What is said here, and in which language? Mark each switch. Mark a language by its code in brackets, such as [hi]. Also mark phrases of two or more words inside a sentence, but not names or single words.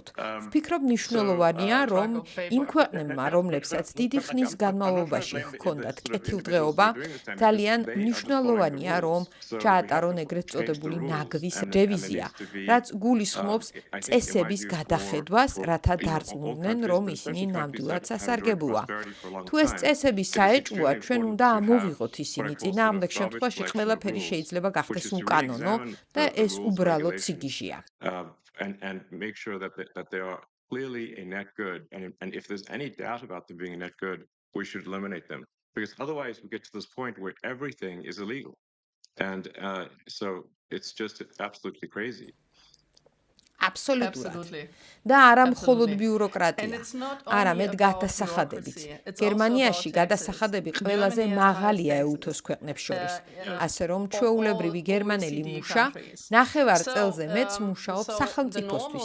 [ka] ვფიქრობ, მნიშვნელოვანია, რომ იმ ქვეყნებმა, რომლებსაც დიდი ხნის განმავლობაში ჰქონდათ კეთილდღეობა, ძალიან მნიშვნელოვანია, რომ ჩაატარონ ეგრეთ წოდებული ნაგვის რევიზია, რაც გულისხმობს წესების გადახედვას, რათა დარწმუნდნენ, რომ ისინი ნამდვილად სასარგებლოა. თუ ეს წესები საეჭვოა, ჩვენ უნდა ამოვიღოთ ისინი. წინააღმდეგ შემთხვევაში ყველაფერი შეიძლება გახდეს უკანონო და ეს უბრალოდ სიგიჟეა. [en] And make sure that they are clearly a net good, and if there's any doubt about them being a net good, we should eliminate them, because otherwise we get to this point where everything is illegal, and so it's just absolutely crazy. [ka] აბსოლუტურად. და არა მხოლოდ ბიუროკრატია, არამედ გადასახადებიც. გერმანიაში გადასახადები ყველაზე მაღალია ეუთოს ქვეყნებს შორის. ასე რომ ჩვეულებრივი გერმანელი მუშა ნახევარ წელზე მეც მუშაობს სახელმწიფოსთვის.